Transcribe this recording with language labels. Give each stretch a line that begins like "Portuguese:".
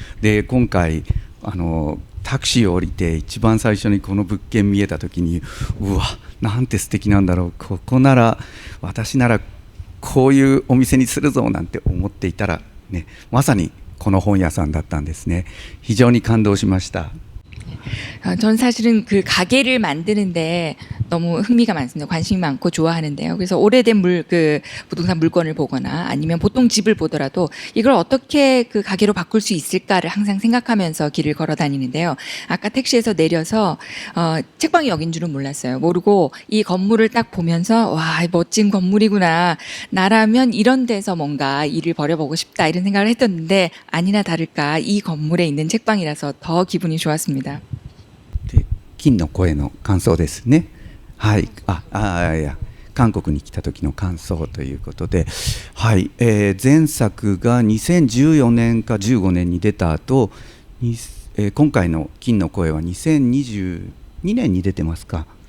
Japanese: で、今回タクシーを降りて一番最初にこの物件見えた時に、うわ、なんて素敵なんだろう、ここなら私ならこういうお店にするぞなんて思っていたらね、まさにこの本屋さんだったんですね。非常に感動しました。
Korean: 전 사실은 그 가게를 만드는데 너무 흥미가 많습니다. 관심이 많고 좋아하는데요. 그래서 오래된 그 부동산 물건을 보거나 아니면 보통 집을 보더라도 이걸 어떻게 그 가게로 바꿀 수 있을까를 항상 생각하면서 길을 걸어 다니는데요. 아까 택시에서 내려서 책방이 여긴 줄은 몰랐어요. 모르고 이 건물을 딱 보면서 와, 멋진 건물이구나. 나라면 이런 데서 뭔가 일을 벌여보고 싶다, 이런 생각을 했었는데 아니나 다를까 이 건물에 있는 책방이라서 더 기분이 좋았습니다.
Japanese: で、金の声の感想ですね。はい、いや、韓国に来た時の感想ということで、はい、前作が2014年か15年に出た後、今回の金の声は2022年に出てますか。